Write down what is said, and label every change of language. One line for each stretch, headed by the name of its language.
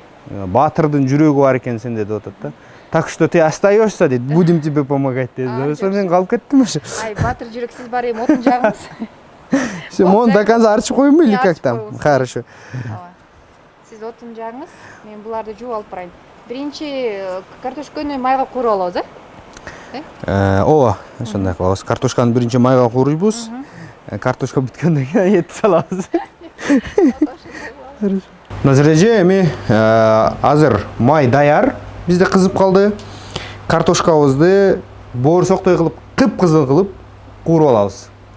Kyrgyz: Батырдын жүрөгү бар экен сенде деп атат да.
Russian: Так что ты остаешься дейт. Будем тебе помогать дейт.
Kyrgyz: Ошо мен калып кеттим ошо. Ай, батыр жүрөк сиз бар эми отун жагыңыз.
Russian: Все, мон до конца
Kyrgyz: арчып коюмбу
Russian: или как там? Хорошо.
Kyrgyz: Сиз отун жагыңыз, мен буларды жууп алып барайын. Биринчи картошканы майга кууруп алабыз, Ооба, ошондой кылабыз. Картошканы биринчи майга кууруйбуз. Картошка бүткөндөн кийин эт салабыз. Назиреже эми азыр май даяр. Бизде кызып калды. Картошкабызды боорсоктой кылып, кыпкызыл кылып кууруп алабыз.